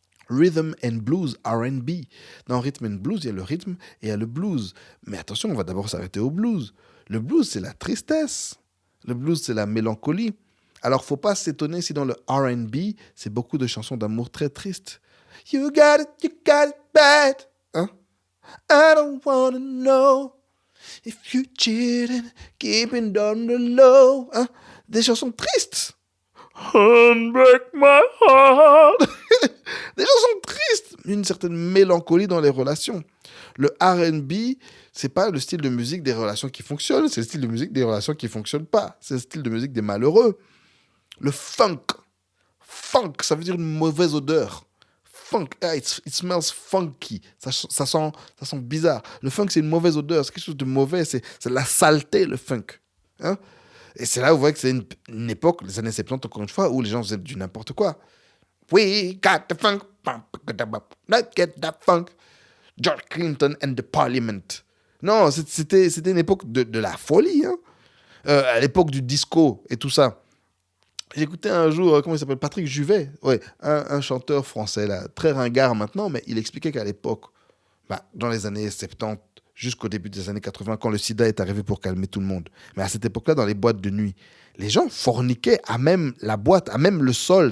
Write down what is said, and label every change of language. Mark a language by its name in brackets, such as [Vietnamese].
[French] Rhythm and blues, R&B. Dans rhythm and blues, il y a le rythme et il y a le blues. Mais attention, on va d'abord s'arrêter au blues. Le blues, c'est la tristesse. Le blues, c'est la mélancolie. Alors, faut pas s'étonner si dans le R&B, c'est beaucoup de chansons d'amour très tristes. [English] You got it bad. Hein? I don't wanna know if you cheating, keeping on the low. [French] Hein? Des chansons tristes. [English] Unbreak my heart. [French] Des chansons tristes. Une certaine mélancolie dans les relations. Le R&B, c'est pas le style de musique des relations qui fonctionnent, c'est le style de musique des relations qui fonctionnent pas. C'est le style de musique des malheureux. Le funk. Funk, ça veut dire une mauvaise odeur. [English] Funk, it smells funky. [French] Ça sent bizarre. Le funk, c'est une mauvaise odeur. C'est quelque chose de mauvais. C'est la saleté, le funk. Hein? Et c'est là où vous voyez que c'est une époque, les années 70, encore une fois, où les gens faisaient du n'importe quoi. [English] We got the funk. Let's get that funk. George Clinton and the Parliament. [French] Non, c'était une époque de la folie. Hein? À l'époque du disco et tout ça. J'écoutais un jour, comment il s'appelle, Patrick Juvet, ouais, un chanteur français, là, très ringard maintenant, mais il expliquait qu'à l'époque, dans les années 70, jusqu'au début des années 80, quand le sida est arrivé pour calmer tout le monde. Mais à cette époque-là, dans les boîtes de nuit, les gens forniquaient à même la boîte, à même le sol.